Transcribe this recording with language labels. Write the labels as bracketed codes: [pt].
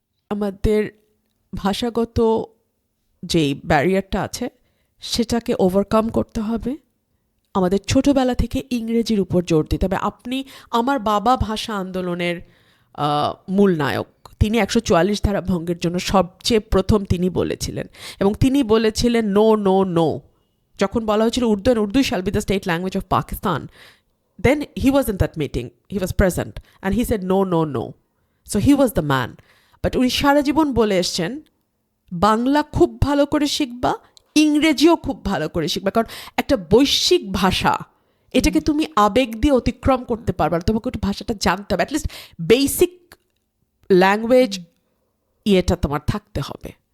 [bn] আমাদের ভাষাগত যেই ব্যারিয়ারটা আছে সেটাকে ওভারকাম করতে হবে। আমাদের ছোটোবেলা থেকে ইংরেজির উপর জোর দিতে হবে। আমার বাবা ভাষা আন্দোলনের মূল নায়ক, তিনি 144 ধারা ভঙ্গের জন্য সবচেয়ে প্রথম তিনি বলেছিলেন, এবং তিনি বলেছিলেন [en] No no no. [bn] যখন বলা হয়েছিল Urdu [en] shall be the state language of Pakistan, then he was in that meeting, he was present, and he said no no no. So he was the man. [bn] But উনি সারা জীবন বলে এসছেন বাংলা খুব ভালো করে শিখবা, ইংরেজিও খুব ভালো করে শিখবা, কারণ একটা বৈশ্বিক ভাষা, এটাকে তুমি আবেগ দিয়ে অতিক্রম করতে পারবে না, তোমাকে একটু ভাষাটা জানতে হবে, অ্যাটলিস্ট বেসিক ল্যাঙ্গুয়েজ ইয়েটা তোমার থাকতে হবে।